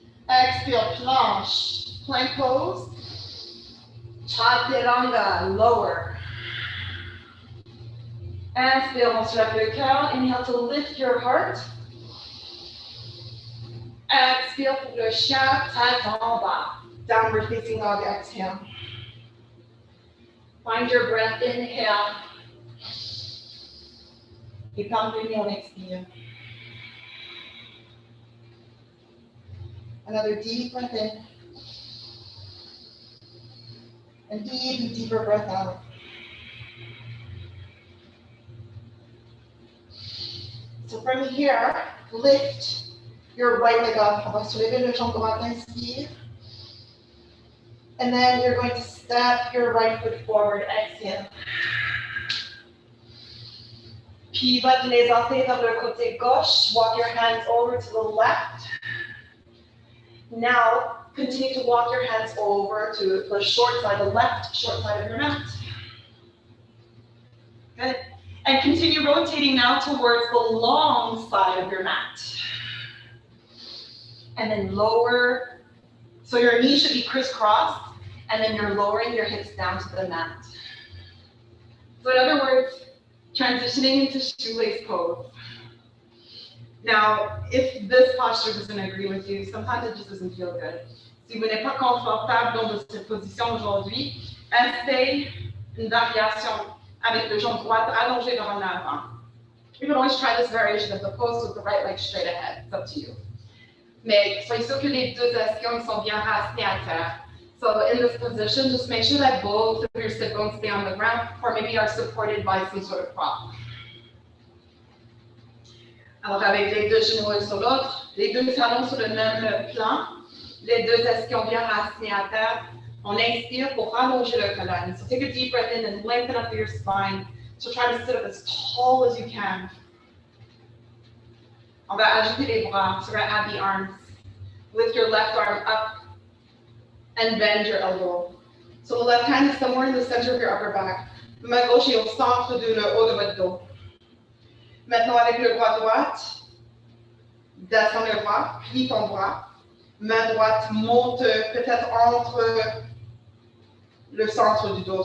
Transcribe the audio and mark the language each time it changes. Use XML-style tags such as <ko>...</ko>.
<en>Exhale, planche, plank pose. Chaturanga, lower.</en> <fr>Inspire, on se lève le cœur.</fr> <en>Inhale to lift your heart.</en> <fr>Expire pour le chien, tête en bas.</fr> <en>Downward facing dog, exhale. Find your breath, inhale.</en> <fr>Et par-dessus, on expire.</fr> <en>Another deep breath in. And deep, deeper breath out. So from here, lift your right leg up.</en> <fr>On va soulever le jambe droite, inspire.</fr> <en>And then you're going to step your right foot forward, exhale.</en> <fr>Pivot les orteils vers le côté gauche.</fr> <en>Walk your hands over to the left. Now, continue to walk your hands over to the short side, the left short side of your mat. Good. And continue rotating now towards the long side of your mat. And then lower. So your knees should be crisscrossed, and then you're lowering your hips down to the mat. So in other words, transitioning into shoelace pose. Now, if this posture doesn't agree with you, sometimes it just doesn't feel good.</en> <fr>Si vous n'êtes pas confortable dans cette position aujourd'hui, essaye une variation avec le jambe droite allongé vers en avant.</fr> <en>You can always try this variation of the pose with the right leg straight ahead. It's up to you.</en> <fr>Mais soyez sûr que les deux ischions sont bien racinés à terre.</fr> <en>So in this position, just make sure that both of your sit bones stay on the ground, or maybe are supported by some sort of prop.</en> <fr>Alors avec les deux genoux l'un sur l'autre, les deux talons sur le même plan, les deux ischions bien racinés à terre, on inspire pour rallonger le colonne.</fr> <en>So take a deep breath in and lengthen up your spine. So try to sit up as tall as you can.</en> <fr>On va ajouter les bras,</fr> <en>so we're going to add the arms. Lift your left arm up and bend your elbow. So the left hand is somewhere in the center of your upper back.</en> <fr>Main gauche est au centre de le haut de votre dos. Maintenant, avec le bras droite, descends le bras, plie ton bras. Main droite monte peut-être entre le centre du dos.</fr>